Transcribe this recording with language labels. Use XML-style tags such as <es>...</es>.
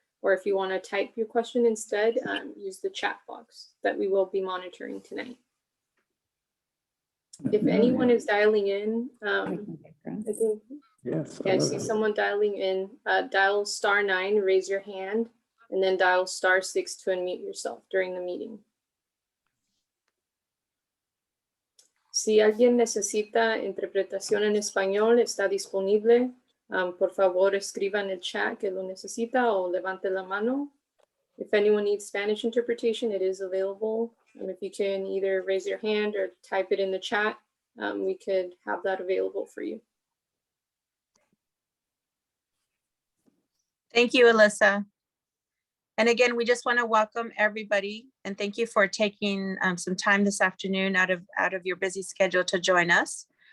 <en>Or if you want to type your question instead, use the chat box that we will be monitoring tonight. If anyone is dialing in, I think, yes, I see someone dialing in, dial *9, raise your hand, and then dial *6 to unmute yourself during the meeting.</en> <es>Si alguien necesita interpretación en español, está disponible. Por favor, escriba en el chat que lo necesita o levante la mano.</es> <en>If anyone needs Spanish interpretation, it is available. And if you can either raise your hand or type it in the chat, we could have that available for you. Thank you, Alyssa. And again, we just want to welcome everybody and thank you for taking some time this afternoon out of your busy schedule to join us.</en>